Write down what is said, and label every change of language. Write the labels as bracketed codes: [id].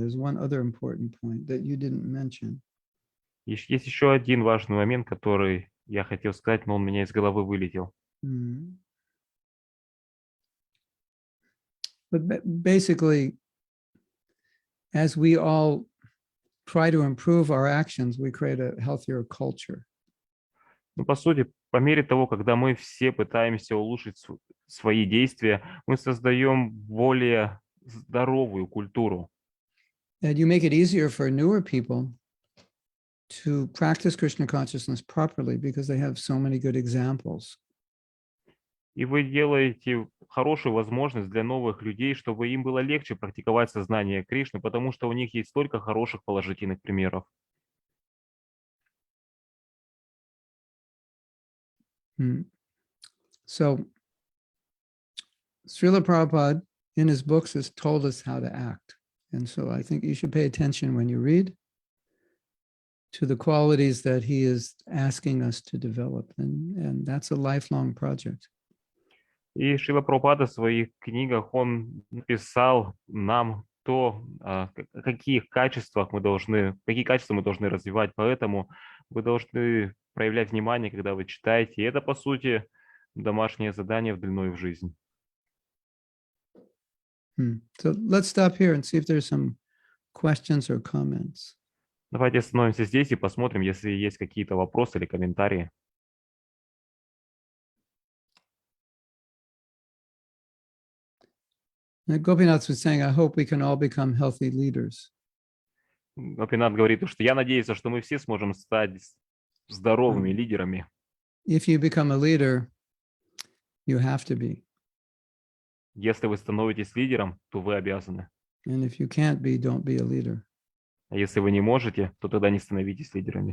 [en] There's one other important point that you didn't mention. [ru] Есть еще один важный момент, который я хотел сказать, но он у меня из головы вылетел. [en] But basically, as we all try to improve our actions, we create a healthier culture. [ru] Ну, по сути, по мере того, когда мы все пытаемся улучшить свои действия, мы создаем более здоровую культуру. [en] And you make it easier for newer people to practice Krishna consciousness properly because they have so many good examples. [ru] И вы делаете хорошую возможность для новых людей, чтобы им было легче практиковать сознание Кришны, потому что у них есть столько хороших положительных примеров. [en] So, Srila Prabhupada in his books has told us how to act. And so I think you should pay attention when you read to the qualities that he is asking us to develop. And that's a lifelong project. [ru] И Шрила Прабхупада в своих книгах, он написал нам то, какие качества мы должны развивать. Поэтому вы должны проявлять внимание, когда вы читаете. И это, по сути, домашнее задание длиной в жизнь. [en] So let's stop here and see if there's some questions or comments. [ru] Давайте остановимся здесь и посмотрим, если есть какие-то вопросы или комментарии. [en] Gopinath was saying, I hope we can all become healthy leaders. [ru] Гопинат говорит, что я надеюсь, что мы все сможем стать здоровыми лидерами. [en] If you become a leader, you have to be. [ru] Если вы становитесь лидером, то вы обязаны. [en] And if you can't be, don't be a leader. [ru] А если вы не можете, то тогда не становитесь лидерами.